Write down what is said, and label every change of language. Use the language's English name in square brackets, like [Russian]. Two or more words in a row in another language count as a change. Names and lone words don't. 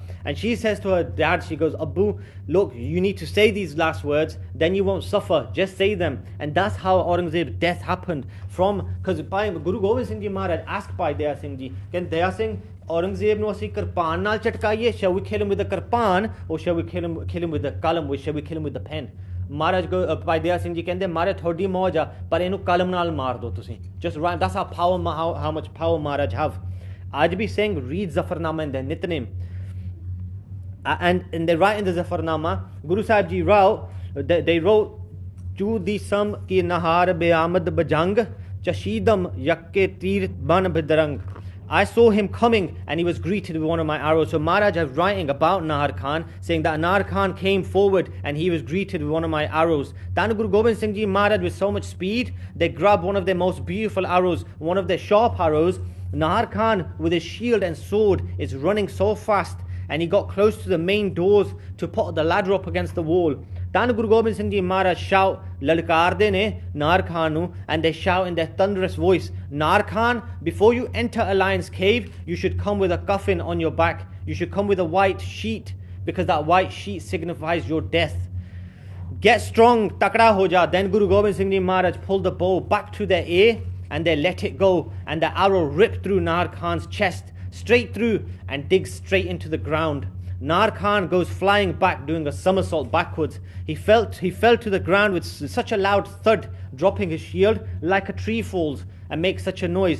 [English] And she says to her dad, she goes, Abu, look, you need to say these last words, then you won't suffer, just say them. And that's how Aurangzeb's death happened. Because Guru Gobind Singh Ji Maharaj asked by Daya Singh Ji, can Daya Singh, [Punjabi] ਔਰੰਗਜ਼ੇਬ ਨੂੰ ਅਸੀਂ ਕਿਰਪਾਨ ਨਾਲ ਚਟਕਾਈਏ, [English] shall we kill him with the kirpan, or shall we kill him with the kalam, or shall we kill him with the pen? [Punjabi] ਮਹਾਰਾਜ by ਦਇਆ ਸਿੰਘ ਜੀ ਕਹਿੰਦੇ ਮਹਾਰਾਜ ਥੋਡੀ ਮੌਜ ਆ, ਪਰ ਇਹਨੂੰ ਕਲਮ ਨਾਲ ਮਾਰ ਦੋ ਤੁਸੀਂ. [English] Just right, that's how much power Maharaj have. [Hindi] आज भी [English] Singh read Zafarnama in their Nitnem. And they write in the Zafarnama, Guru Sahib Ji wrote, they wrote, [Persian] چو دی سم کی نهر بی آمد بجنگ، چشیدم یکی تیر بان بیدرنگ. [English] I saw him coming and he was greeted with one of my arrows. So Maharaj is writing about Nahar Khan, saying that Nahar Khan came forward and he was greeted with one of my arrows. Then Guru Gobind Singh Ji Maharaj, with so much speed, they grabbed one of their most beautiful arrows, one of their sharp arrows. Nahar Khan, with his shield and sword, is running so fast, and he got close to the main doors to put the ladder up against the wall. Then Guru Gobind Singh Ji Maharaj shout, [Punjabi] ਲਲਕਾਰਦੇ ਨੇ ਨਾਹਰ ਖ਼ਾਨ ਨੂੰ, [English] and they shout in their thunderous voice, Nahar Khan, before you enter a lion's cave, you should come with a coffin on your back. You should come with a white sheet, because that white sheet signifies your death. Get strong, [Punjabi] ਤਕੜਾ ਹੋ ਜਾ. [English] Then Guru Gobind Singh Ji Maharaj pulled the bow back to their ear, and they let it go, and the arrow ripped through Nahar Khan's chest, straight through, and digs straight into the ground. Nahar Khan goes flying back, doing a somersault backwards. He fell to the ground with such a loud thud, dropping his shield like a tree falls and makes such a noise.